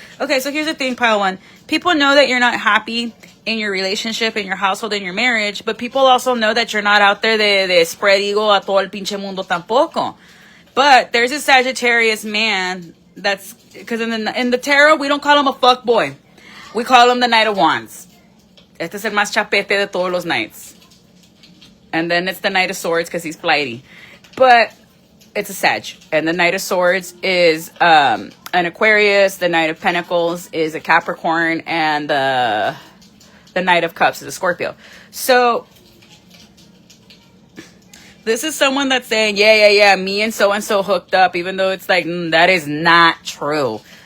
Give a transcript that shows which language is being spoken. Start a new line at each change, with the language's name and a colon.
English: Okay, so here's the thing, Pile 1. People know that you're not happy in your relationship, in your household, in your marriage. But people also know that you're not out there
Spanish: de spread ego a todo el pinche mundo tampoco.
English: But there's a Sagittarius man that's, because in the tarot, we don't call him a fuck boy. We call him the Knight of Wands.
Spanish: Este es el más chapete de todos los knights.
English: And then it's the Knight of Swords because he's flighty. But it's a Sag. And the Knight of Swords is an Aquarius. The Knight of Pentacles is a Capricorn. And the Knight of Cups is a Scorpio. So this is someone that's saying, yeah, me and so hooked up, even though it's like, that is not true.